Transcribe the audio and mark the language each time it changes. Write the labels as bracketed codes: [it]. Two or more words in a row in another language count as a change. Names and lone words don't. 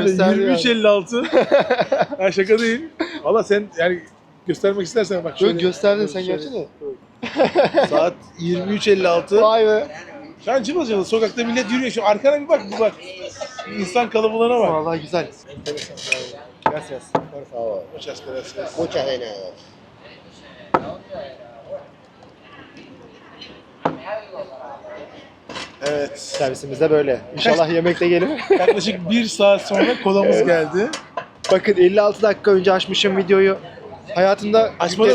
[tr] gösterdi yani. 23.56. Ha şaka değil. Valla sen yani göstermek istersen bak şöyle. Yok gösterdin sen şöyle. gerçi de. Saat 23.56. Vay be. Şu an cıvıl sokakta millet yürüyor. Şu arkana bir bak, bir bak. İnsan kalabalığına bak. Vallahi güzel. [es] Gracias. Por favor. Muchas gracias. Muchas de nada. [tr] Evet. Servisimiz de böyle. İnşallah yemek de gelir. Yaklaşık 1 saat sonra kolamız geldi. Bakın 56 dakika önce açmışım videoyu. Hayatımda Açmadan